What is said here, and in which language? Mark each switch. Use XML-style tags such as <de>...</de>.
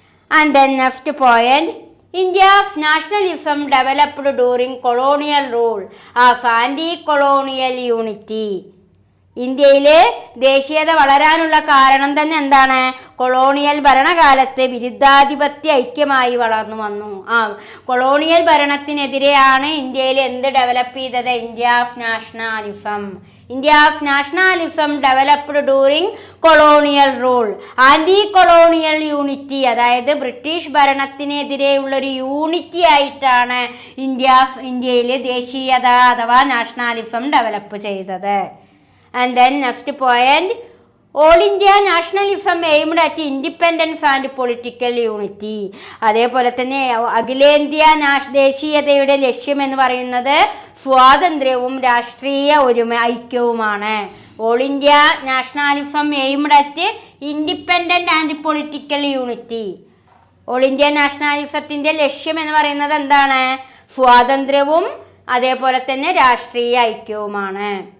<en>And then next point, India's nationalism developed during colonial rule as anti-colonial unity.</en> <ml>ഇന്ത്യയിലെ ദേശീയത വളരാനുള്ള കാരണം തന്നെ എന്താണ്? കൊളോണിയൽ ഭരണകാലത്തെ വിരുദ്ധാധിപത്യ ഐക്യമായി വളർന്നു വന്നു. കൊളോണിയൽ ഭരണത്തിനെതിരെയാണ് ഇന്ത്യയിൽ എന്ത് ഡെവലപ്പ് ചെയ്തത്?</ml> <en>India's nationalism. India's nationalism developed during colonial rule.</en> <ml>Anti colonial unity, അതായത് ബ്രിട്ടീഷ് ഭരണത്തിനെതിരെയുള്ളൊരു യൂണിറ്റി ആയിട്ടാണ് ഇന്ത്യയിൽ ദേശീയത അഥവാ നാഷണാലിസം ഡെവലപ്പ് ചെയ്തത്.</ml> <en>And then next point, All India nationalism aimed at independence and political unity.</en> <ml>അതേപോലെ തന്നെ അഖിലേന്ത്യാ ദേശീയതയുടെ ലക്ഷ്യം എന്ന് പറയുന്നത് സ്വാതന്ത്ര്യവും രാഷ്ട്രീയ ഐക്യവുമാണ്.</ml> <en>All India nationalism aimed at independent and political unity.</en> <ml>All India നാഷണലിസത്തിന്റെ ലക്ഷ്യം എന്ന് പറയുന്നത് എന്താണ്? സ്വാതന്ത്ര്യവും അതേപോലെ തന്നെ രാഷ്ട്രീയ ഐക്യവുമാണ്.</ml>